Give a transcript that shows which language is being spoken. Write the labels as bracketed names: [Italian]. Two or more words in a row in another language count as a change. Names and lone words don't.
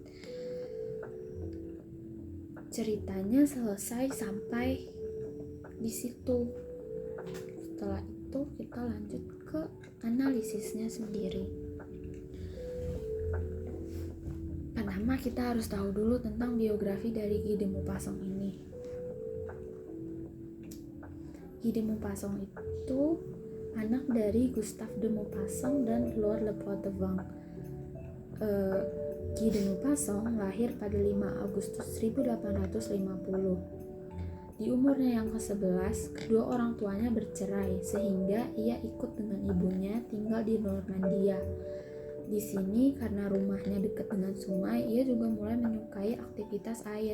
[Indonesian] Ceritanya selesai sampai di situ. Setelah itu kita lanjut ke analisisnya sendiri. Pertama, kita harus tahu dulu tentang biografi dari Guy de Maupassant ini. Guy de Maupassant itu anak dari Gustave de Maupassant dan Lord Le Poitevin. Guy de Maupassant lahir pada 5 Agustus 1850. Di umurnya yang ke-11, kedua orang tuanya bercerai sehingga ia ikut dengan ibunya tinggal di Normandia. Di sini karena rumahnya dekat dengan sungai, ia juga mulai menyukai aktivitas air.